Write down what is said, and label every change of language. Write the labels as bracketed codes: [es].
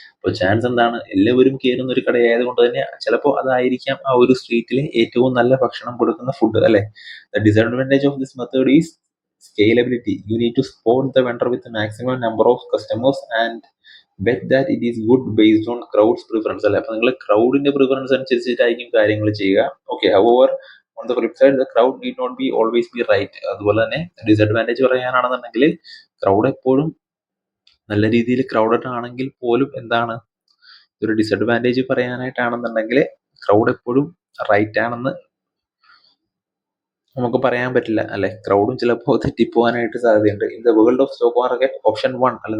[ml] അപ്പോൾ ചാൻസ് എന്താണ്, എല്ലാവരും കയറുന്ന ഒരു കടയായതുകൊണ്ട് തന്നെ ചിലപ്പോൾ അതായിരിക്കാം ആ ഒരു സ്ട്രീറ്റിലെ ഏറ്റവും നല്ല ഭക്ഷണം കൊടുക്കുന്ന ഫുഡ്, അല്ലെ? [en] The disadvantage of this method is scalability. You need to spot the vendor with maximum number of customers and bet that it is good based on crowd's preference, അല്ലെ? [ml] അപ്പൊ നിങ്ങൾ ക്രൗഡിന്റെ പ്രിഫറൻസ് അനുസരിച്ചിട്ടായിരിക്കും കാര്യങ്ങൾ ചെയ്യുക. [en] Okay, however on the flip side the crowd need not be always be right. [ml] അതുപോലെ തന്നെ disadvantage പറയാനാണെന്നുണ്ടെങ്കിൽ crowd എപ്പോഴും നല്ല രീതിയിൽ ക്രൗഡഡ് ആണെങ്കിൽ പോലും എന്താണ്, ഒരു ഡിസഡ്വാൻറ്റേജ് പറയാനായിട്ടാണെന്നുണ്ടെങ്കിൽ ക്രൗഡ് എപ്പോഴും റൈറ്റ് ആണെന്ന് നമുക്ക് പറയാൻ പറ്റില്ല, അല്ലെ? ക്രൗഡും ചിലപ്പോൾ തെറ്റിപ്പോകാനായിട്ട് സാധ്യതയുണ്ട്. [en] In the world of stock market option 1, അല്ലെ?